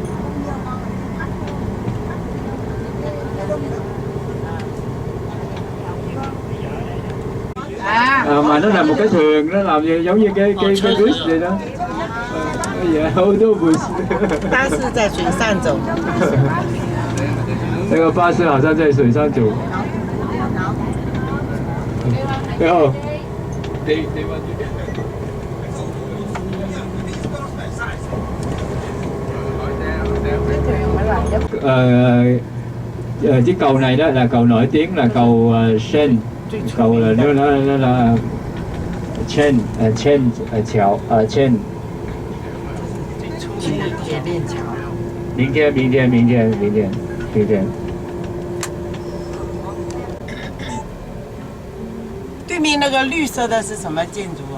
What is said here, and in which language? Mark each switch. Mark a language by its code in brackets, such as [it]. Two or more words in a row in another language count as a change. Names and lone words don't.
[vi] Mà nó là một cái thuyền, nó làm giống như cái bus vậy đó. Ô tô bus. [zh] 巴士在水上走。那个巴士好像在水上走。 [vi] 然后，chiếc cầu này đó là cầu nổi tiếng là cầu Seine, cầu là nó là Seine 桥Seine。 [zh] 明天。对面那个绿色的是什么建筑啊？